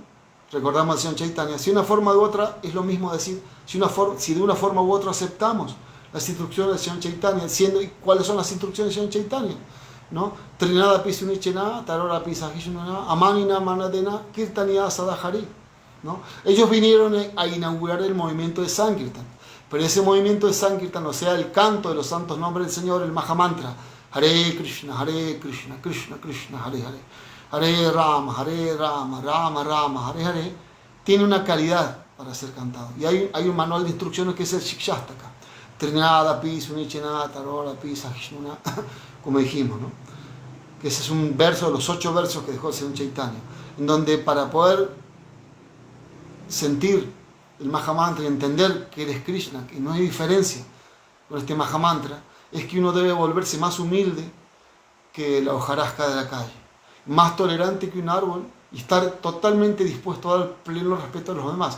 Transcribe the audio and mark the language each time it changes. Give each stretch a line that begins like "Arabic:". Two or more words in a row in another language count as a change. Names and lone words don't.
Spanish: Recordamos al Señor Chaitanya, si de una forma u otra es lo mismo decir, si de una forma u otra aceptamos las instrucciones del Señor Chaitanya, ¿cuáles son las instrucciones del Señor Chaitanya? ¿No?
Sanskrit: तृणाद् अपि सुनीचेन, तरोर् अपि सहिष्णुना, अमानिना मानदेन, कीर्तनीयः सदा हरिः,
Spanish: ¿no? Ellos vinieron a inaugurar el movimiento de Sankirtan, pero ese movimiento de Sankirtan, o sea, el canto de los santos nombres del Señor, el Mahamantra,
Sanskrit: हरे कृष्ण, कृष्ण कृष्ण, हरे हरे, हरे राम, राम राम, हरे हरे,
Spanish: tiene una calidad para ser cantado. Y hay un manual de instrucciones que es el Shikshastaka.
Sanskrit: तृणाद्, अपि सुनीचेन, तरोर्, अपि सहिष्णुना,
Spanish: como dijimos, ¿no? Que ese es un verso de los 8 versos que dejó el Señor Chaitanya, en donde para poder sentir el Mahamantra y entender que eres Krishna, que no hay diferencia con este Mahamantra, es que uno debe volverse más humilde que la hojarasca de la calle, más tolerante que un árbol y estar totalmente dispuesto a dar pleno respeto a los demás.